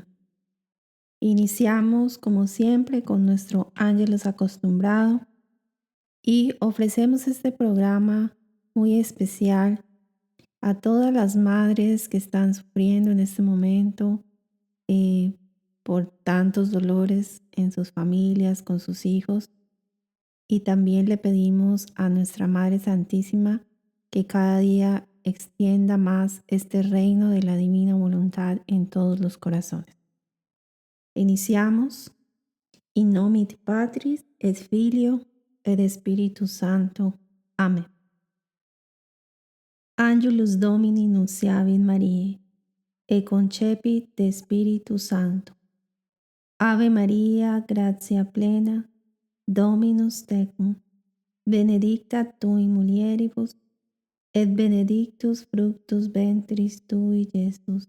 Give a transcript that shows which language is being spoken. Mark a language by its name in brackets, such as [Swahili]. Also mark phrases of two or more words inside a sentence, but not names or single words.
[Spanish] Iniciamos como siempre con nuestro Ángelus acostumbrado y ofrecemos este programa muy especial a todas las madres que están sufriendo en este momento por tantos dolores en sus familias, con sus hijos. Y también le pedimos a nuestra Madre Santísima que cada día extienda más este reino de la divina voluntad en todos los corazones. Iniciamos. [Latin] In nomine Patris et Filio et Spiritus Sancto. [Spanish] Amén. [Latin] Angelus Domini nunciavit Mariae, e concepit de Spiritu Sancto. Ave Maria, gratia plena, Dominus tecum, benedicta tu in mulieribus, et benedictus fructus ventris tui, Iesus.